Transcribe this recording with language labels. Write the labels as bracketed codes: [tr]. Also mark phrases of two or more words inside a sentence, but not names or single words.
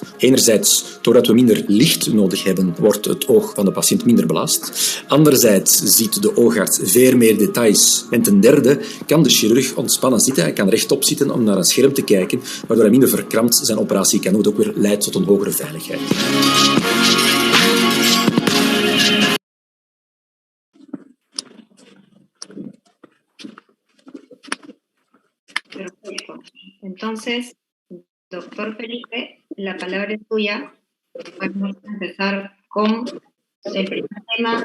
[nl] Enerzijds, doordat we minder licht nodig hebben, wordt het oog van de patiënt minder belast. Anderzijds ziet de oogarts veel meer details. En ten derde kan de chirurg ontspannen zitten. Hij kan rechtop zitten om naar een scherm te kijken, waardoor hij minder verkrampt zijn operatie kan doen, wat ook weer leidt tot een hogere veiligheid. [es] Perfecto. Entonces, doctor Felipe, la palabra es tuya. Vamos a empezar con el primer tema.